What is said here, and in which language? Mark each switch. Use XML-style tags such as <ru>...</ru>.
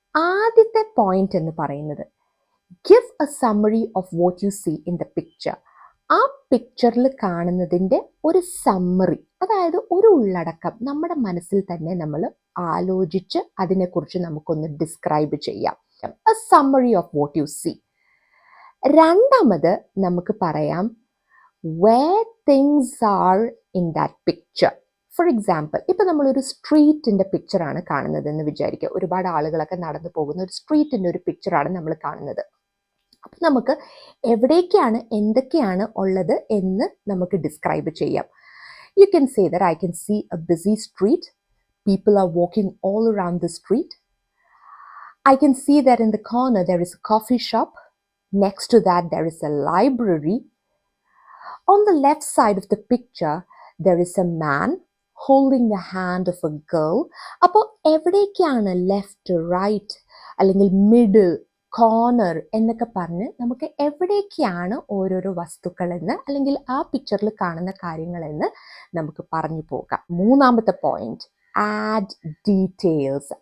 <ml>ആദ്യത്തെ പോയിന്റ് എന്ന് പറയുന്നത്</ml> <en>Give a summary of what you see in the picture.</en> <ml>ആ പിക്ചറിൽ കാണുന്നതിൻ്റെ ഒരു സമ്മറി, അതായത് ഒരു ഉള്ളടക്കം നമ്മുടെ മനസ്സിൽ തന്നെ നമ്മൾ ആലോചിച്ച് അതിനെക്കുറിച്ച് നമുക്കൊന്ന് ഡിസ്ക്രൈബ് ചെയ്യാം.</ml> <en>A summary of what you see.</en> <ml>രണ്ടാമത് നമുക്ക് പറയാം</ml> <en>where things are in that picture. For example,</en> <ml>ഇപ്പം നമ്മളൊരു സ്ട്രീറ്റിൻ്റെ പിക്ചറാണ് കാണുന്നതെന്ന് വിചാരിക്കുക. ഒരുപാട് ആളുകളൊക്കെ നടന്നു പോകുന്ന ഒരു സ്ട്രീറ്റിൻ്റെ ഒരു പിക്ചറാണ് നമ്മൾ കാണുന്നത്. അപ്പം നമുക്ക് എവിടേക്കാണ് എന്തൊക്കെയാണ് ഉള്ളത് എന്ന് നമുക്ക് ഡിസ്ക്രൈബ് ചെയ്യാം.</ml> <en>You can say that I can see a busy street. People are walking all around the street. I can see that in the corner there is a coffee shop. Next to that there is a library. On the left side of the picture, there is a man holding the hand of a girl.</en> <ml>അപ്പോൾ എവിടേക്കാണ് left, right, അല്ലെങ്കിൽ middle, corner എന്നൊക്കെ പറഞ്ഞ് നമുക്ക് എവിടേക്കാണ് ഓരോരോ വസ്തുക്കളെന്ന് അല്ലെങ്കിൽ ആ പിക്ചറിൽ കാണുന്ന കാര്യങ്ങളെന്ന് നമുക്ക് പറഞ്ഞു പോകാം. മൂന്നാമത്തെ പോയിന്റ്,</ml> <en>Add details.</en>